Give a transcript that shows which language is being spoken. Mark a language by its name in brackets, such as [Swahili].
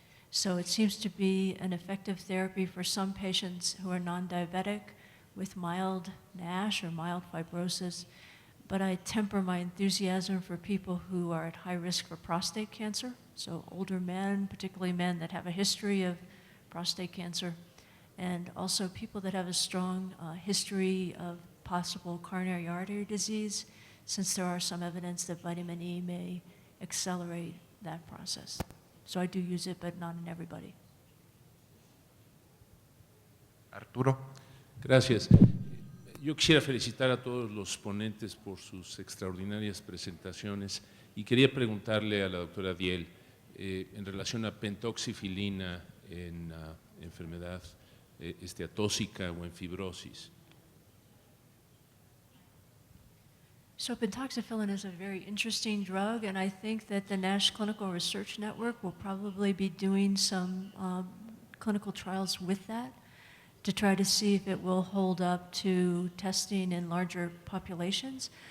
[English] So it seems to be an effective therapy for some patients who are non-diabetic with mild NASH or mild fibrosis, but I temper my enthusiasm for people who are at high risk for prostate cancer, so older men, particularly men that have a history of prostate cancer, and also people that have a strong history of possible coronary artery disease, since there are some evidence that vitamin E may accelerate that process. So I do use it, but not in everybody. [Spanish] Arturo. Gracias. Yo quisiera felicitar a todos los ponentes por sus extraordinarias presentaciones y quería preguntarle a la doctora Diel en relación a pentoxifilina en enfermedad atóxica o en fibrosis. [English] So pentoxifillin is a very interesting drug, and I think that the NASH Clinical Research Network will probably be doing some clinical trials with that to try to see if it will hold up to testing in larger populations.